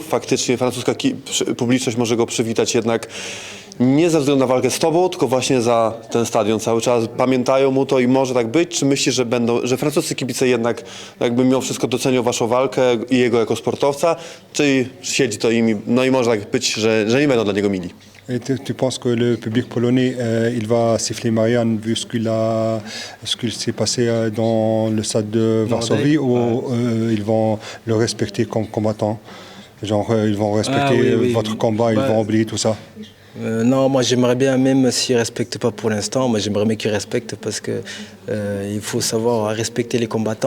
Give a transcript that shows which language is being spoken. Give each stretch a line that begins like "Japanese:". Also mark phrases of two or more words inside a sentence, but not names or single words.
Polish: Faktycznie francuska publiczność może go przywitać jednak nie ze względu na walkę z tobą, tylko właśnie za ten stadion cały czas. Pamiętają mu to i może tak być? Czy myślisz, że francuscy kibice jednak jakby mimo wszystko docenią waszą walkę i jego jako sportowca? Czy siedzi to im, no i może tak być, że nie będą dla niego mili?
French: Et tu penses que le public polonais, il va siffler Marianne vu ce qu'il s'est passé dans le stade de Varsovie ou ils vont le respecter comme combattant? Genre, ils vont respecter oui, votre oui. combat, ils Ouais. vont oublier tout ça? Non, moi j'aimerais bien, même s'ils ne respectent pas pour l'instant, moi j'aimerais bien qu'ils respectent parce que il faut savoir respecter les combattants.